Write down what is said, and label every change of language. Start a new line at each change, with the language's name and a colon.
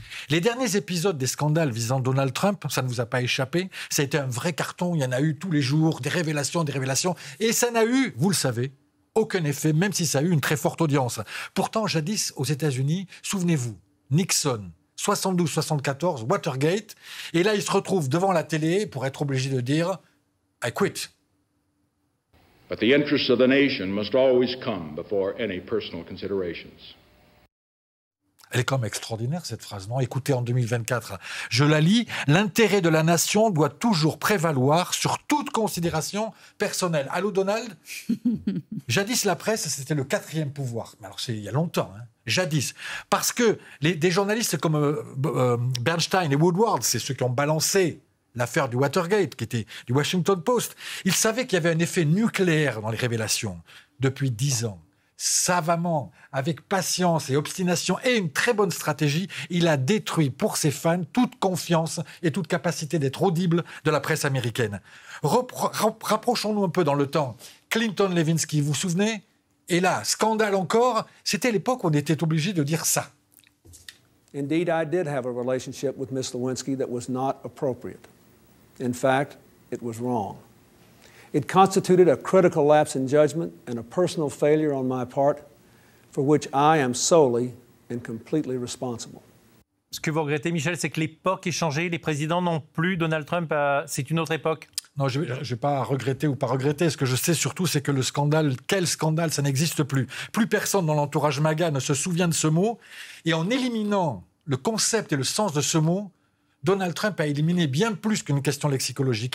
French: Les derniers épisodes des scandales visant Donald Trump, ça ne vous a pas échappé, ça a été un vrai carton, il y en a eu tous les jours, des révélations, et ça n'a eu, vous le savez, aucun effet, même si ça a eu une très forte audience. Pourtant, jadis, aux États-Unis, souvenez-vous, Nixon, 72-74, Watergate, et là, il se retrouve devant la télé pour être obligé de dire «
English: I quit ». But the interests of the nation must always come before any personal considerations.
French: Elle est quand même extraordinaire, cette phrase, non? Écoutez, en 2024, je la lis. L'intérêt de la nation doit toujours prévaloir sur toute considération personnelle. Allô, Donald? Jadis, la presse, c'était le 4e pouvoir. Mais alors, c'est il y a longtemps, hein. Jadis. Parce que des journalistes comme Bernstein et Woodward, c'est ceux qui ont balancé l'affaire du Watergate, qui était du Washington Post. Ils savaient qu'il y avait un effet nucléaire dans les révélations. Depuis 10 ans, savamment, avec patience et obstination et une très bonne stratégie, il a détruit pour ses fans toute confiance et toute capacité d'être audible de la presse américaine. Rapprochons-nous un peu dans le temps. Clinton Lewinsky, vous vous souvenez? Et là, scandale encore, c'était l'époque où on était obligé de dire ça.
English: Indeed, I did have a relationship with Miss Lewinsky that was not appropriate. In fact, it was wrong. It constituted a critical lapse in judgment and a personal failure on my part for which I am solely and completely responsible.
French: Ce que vous regrettez, Michel, c'est que l'époque est changée, les présidents non plus, Donald Trump, c'est une autre époque. Non, je ne vais pas regretter ou pas regretter. Ce que je sais surtout, c'est que le scandale, quel scandale, ça n'existe plus. Plus personne dans l'entourage MAGA ne se souvient de ce mot. Et en éliminant le concept et le sens de ce mot, Donald Trump a éliminé bien plus qu'une question lexicologique.